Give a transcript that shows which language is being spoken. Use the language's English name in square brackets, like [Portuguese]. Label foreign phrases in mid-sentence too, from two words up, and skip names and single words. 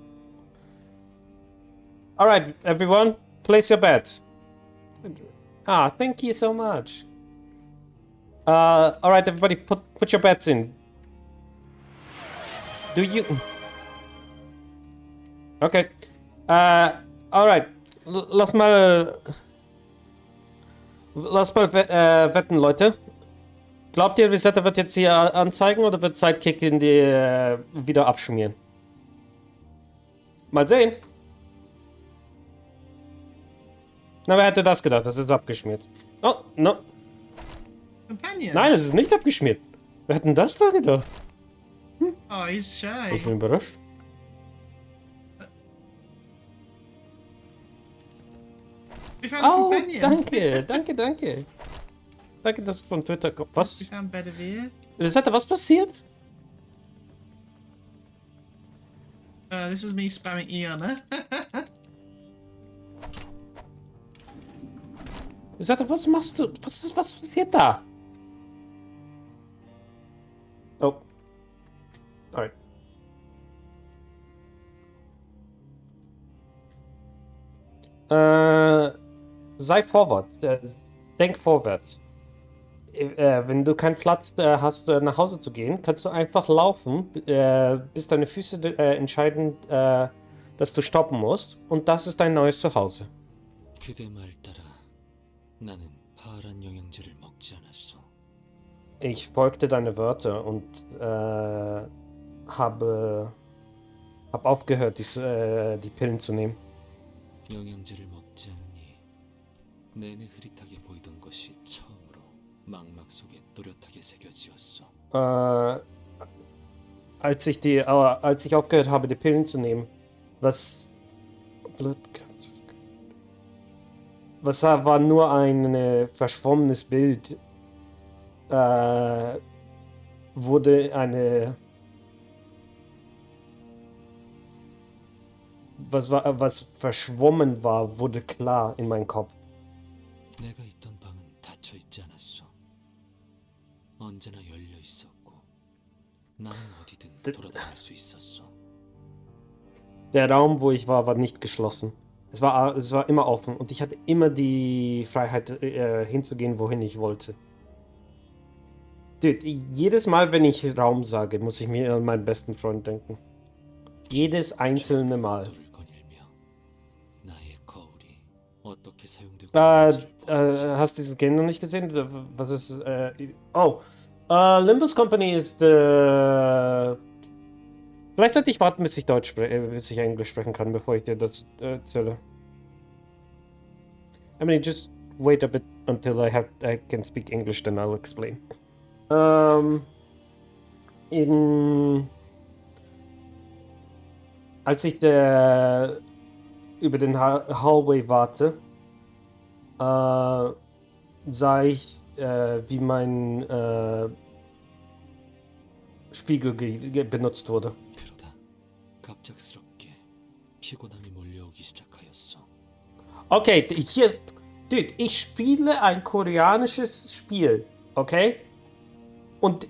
[English] Alright, everyone, place your bets. Ah, thank you so much. Alright, everybody, put your bets in. Do you... Okay. Alright. [German] Lass mal wetten, Leute. Glaubt ihr, Resetta wird jetzt hier anzeigen oder wird Sidekick in die wieder abschmieren? Mal sehen. Na, wer hätte das gedacht? Das ist abgeschmiert. [English] Oh, no. [German] Companion. Nein, es ist nicht abgeschmiert. Wer hätte denn das da gedacht? [English] Oh, he's shy. [German] Ich bin überrascht. [English] We found a Oh, companion. [German] danke. Danke, dass es von Twitter kommt. Was? [English] We found Bedivere. [German] Resetta, was passiert? [English] This is me spamming Iana. [German] Resetta, was machst du? Was passiert da? Oh. [English] Alright. Sei forward. [German] Denk vorwärts. Wenn du keinen Platz hast, nach Hause zu gehen, kannst du einfach laufen, bis deine Füße entscheiden, dass du stoppen musst. Und das ist dein neues Zuhause. [Korean] 그대 말 따라 나는 파란 영양제를 먹지 않았어. [German] Ich folgte deine Wörter und habe aufgehört, die Pillen zu nehmen. [Korean] 영양제를 먹지 않으니 내내 흐릿하게 보이던 것이 처음으로 망막 속에 또렷하게 새겨지었어. [German] Als ich aufgehört habe, die Pillen zu nehmen, was war nur ein verschwommenes Bild, wurde eine was verschwommen war, wurde klar in meinem Kopf. [Korean] 내가 있던 방은 닫혀 있지 않았어. 언제나 열려 있었고 나는 어디든 돌아다닐 수 있었어. [German] Der Raum, wo ich war, war nicht geschlossen. Es war immer offen und ich hatte immer die Freiheit, hinzugehen, wohin ich wollte. Dude, jedes Mal, wenn ich Raum sage, muss ich mir an meinen besten Freund denken. Jedes einzelne Mal. [Korean] 나의 거울이 어떻게 사용되고 [German] Hast du dieses Game noch nicht gesehen? Was ist, Limbus Company ist, vielleicht sollte ich warten, bis ich Englisch sprechen kann, bevor ich dir das erzähle. [English] I mean, just wait a bit until I can speak English, then I'll explain. [German] Als ich über den Hallway warte, sah ich, wie mein Spiegel benutzt wurde. [Korean] 그러다 갑작스럽게 피곤함이 몰려오기 시작하였어. [German] Okay, hier, dude, ich spiele ein koreanisches Spiel, okay?